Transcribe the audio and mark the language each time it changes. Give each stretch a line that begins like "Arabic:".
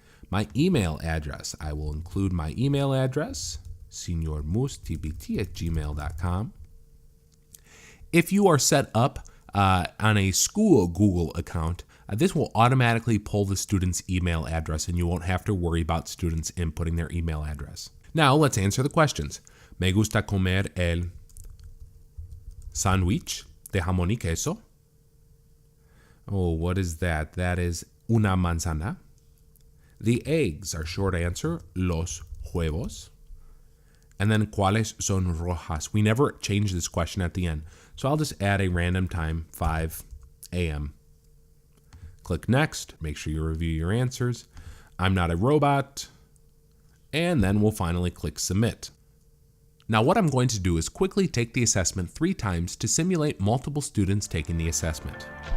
English: My email address, I will include my email address, senormustbt@gmail.com. If you are set up on a school Google account, this will automatically pull the student's email address and you won't have to worry about students inputting their email address. Now let's answer the questions.
Spanish: Me gusta comer el sándwich de jamón y queso.
English: Oh, what is that? That is
Spanish: una manzana.
English: The eggs, our short answer,
Spanish: los huevos.
English: And then
Spanish: cuáles son rojas?
English: We never change this question at the end, so I'll just add a random time, 5 a.m. Click next, make sure you review your answers. I'm not a robot. And then we'll finally click submit. Now what I'm going to do is quickly take the assessment 3 times to simulate multiple students taking the assessment.